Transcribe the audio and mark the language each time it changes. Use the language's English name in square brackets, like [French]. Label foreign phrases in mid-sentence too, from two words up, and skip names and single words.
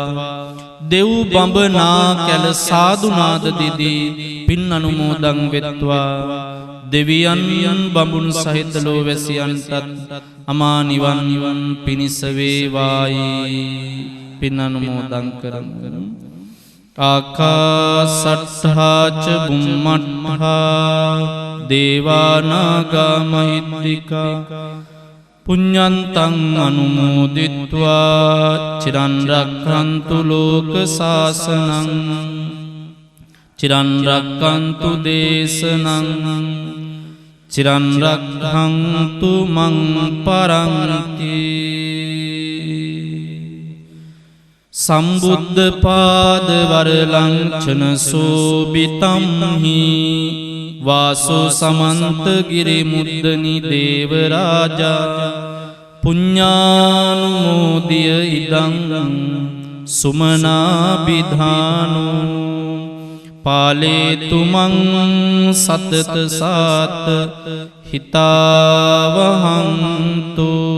[Sinhala] දෙව් බඹ නා කැල සාදුනාද දිදී පින් අනුමෝදන් වෙත්වා. දෙවියන් බඹුන් සහිත ලෝවැසියන්ටත් අමා නිවන් පිණිස වේවායි පින් අනුමෝදන් කරමු. [Pali] ආකාසට්ඨා ච බුම්මට්ඨා දේවානාගා මහිද්దికා පුඤ්ඤන්තං අනුමෝදිත්වා චිරන් රක්ඛන්තු ලෝක සාසනං චිරන් රක්ඛන්තු දේශනං චිරන් රක්ඛන්තු මං පරන්ති. සම්බුද්ධ පාද වරලංචන සෝබිතම් හි වාසෝ සමන්ත ගිරි මුද්දනි දේව රාජා පුඤ්ඤානුමෝදිය ඉදං සුමනාභිධානෝ පාලේතු මං සතත සාත හිතාවහන්තු.